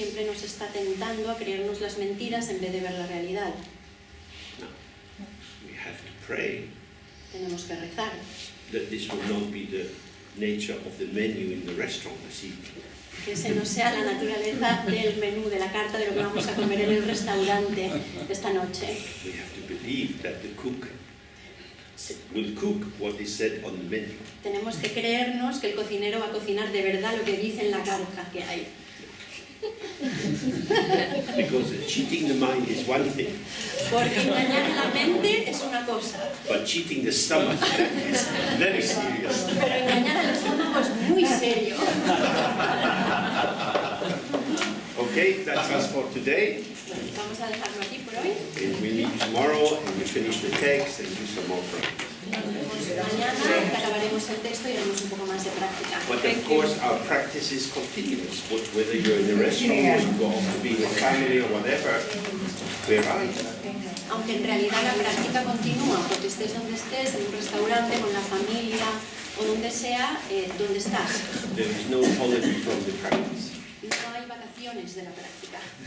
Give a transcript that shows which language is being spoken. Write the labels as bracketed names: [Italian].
[Spanish] Siempre nos está tentando a creernos las mentiras en vez de ver la realidad. [English] Now, we have to pray [Spanish] Tenemos que rezar. [English] that this will not be the nature of the menu in the restaurant this evening. [Spanish] Que ese no sea la naturaleza del menú, de la carta de lo que vamos a comer en el restaurante esta noche. [English] We have to believe that the cook will cook what is said on the menu. [Spanish] Tenemos que creernos que el cocinero va a cocinar de verdad lo que dice en la carta que hay. [English] Because cheating the mind is one thing, [Spanish] Porque engañar a la mente es una cosa, [English] but cheating the stomach is very serious. [Spanish] pero engañar al estómago es muy serio. [English] Okay, that's us for today. [Spanish] Vamos a dejarlo aquí por hoy. [English] And we meet tomorrow and you finish the text and do some more practice. [Spanish] Mañana que acabaremos el texto y haremos un poco más de práctica. [English] But of course, our practice is continuous. Whether you're in a restaurant or you go off to be with family or whatever, where are you? [Spanish] Aunque en realidad la práctica continúa, porque estés donde estés, en un restaurante, con la familia o donde sea, ¿dónde estás? [English] There is no holiday from the practice. [Spanish] No hay vacaciones de la práctica.